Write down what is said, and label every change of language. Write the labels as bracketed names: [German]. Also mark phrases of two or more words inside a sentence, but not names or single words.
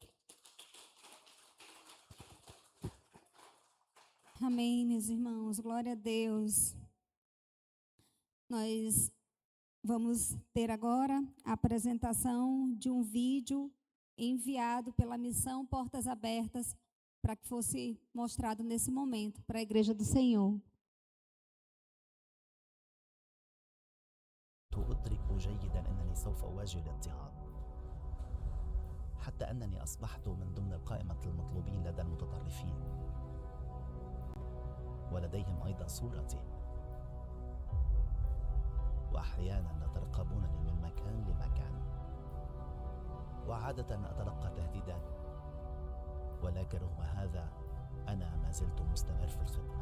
[Portuguese] Amém, meus irmãos, glória a Deus. Nós vamos ter agora a apresentação de um vídeo enviado pela Missão Portas Abertas para que fosse mostrado nesse momento para a Igreja do Senhor. [Arabic] أدرك جيدا أنني سوف أواجه الاضطهاد، حتى أنني أصبحت من ضمن قائمة المطلوبين لدى المتطرفين، ولديهم أيضا صورتي، وأحيانا يترقبونني من مكان لمكان، وعادة أتلقى تهديدات، ولكن رغم هذا أنا ما زلت مستمر في الخدمة.